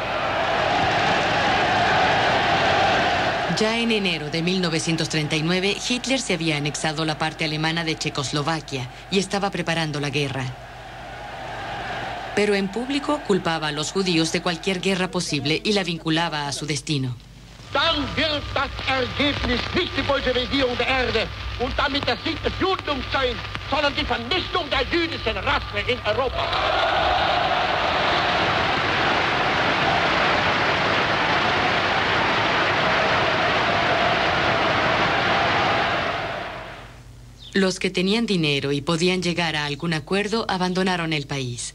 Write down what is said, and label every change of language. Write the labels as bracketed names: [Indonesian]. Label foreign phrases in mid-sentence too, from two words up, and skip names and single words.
[Spanish] Ya en enero de 1939, Hitler se había anexado la parte alemana de Checoslovaquia y estaba preparando la guerra. Pero en público culpaba a los judíos de cualquier guerra posible y la vinculaba a su destino. [German] Dann wird das Ergebnis nicht die Bolschewisierung der Erde und damit der Sieg des Judentums sein, sondern die Vernichtung der jüdischen Rasse in Europa. [Spanish] Los que tenían dinero y podían llegar a algún acuerdo abandonaron el país.